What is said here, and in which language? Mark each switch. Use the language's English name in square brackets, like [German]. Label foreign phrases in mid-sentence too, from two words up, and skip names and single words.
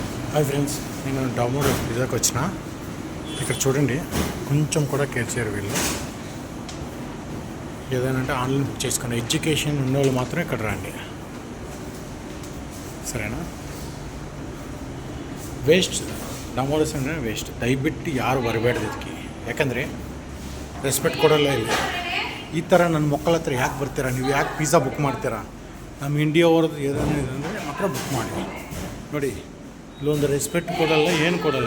[Telugu] హాయ్ ఫ్రెండ్స్, నేను డొమినోస్ పిజ్జాకి వచ్చిన. ఇక్కడ చూడండి, కొంచెం కూడా కేర్ చేయరు వీళ్ళు. ఏదైనా [English] online book [Telugu] చేసుకుని ఎడ్యుకేషన్ ఉన్నవాళ్ళు మాత్రం ఇక్కడ రండి, [Kannada] ಸರಿನಾ? ವೇಸ್ಟ್ ಡೊಮಿನೋಸ್ ಅಂದರೆ ವೇಸ್ಟ್. ದಯವಿಟ್ಟು ಯಾರು ಬರಬೇಡ್ದು ಇದಕ್ಕೆ, ಯಾಕಂದರೆ ರೆಸ್ಪೆಕ್ಟ್ ಕೊಡೋಲ್ಲ ಇಲ್ಲಿ. ಈ ಥರ ನನ್ನ ಮಕ್ಕಳ ಹತ್ರ ಯಾಕೆ ಬರ್ತೀರಾ ನೀವು? ಯಾಕೆ [English] pizza book [Kannada] ಮಾಡ್ತೀರಾ? ನಮ್ಮ ಇಂಡಿಯಾ ಅವ್ರದ್ದು ಏನೇನು ಇದೆ ಅಂದರೆ ಮಾತ್ರ ಬುಕ್ ಮಾಡಿ. ನೋಡಿ, ಇಲ್ಲೊಂದು ರೆಸ್ಪೆಕ್ಟ್ ಕೊಡಲ್ಲ, ಏನು ಕೊಡಲ್ಲ.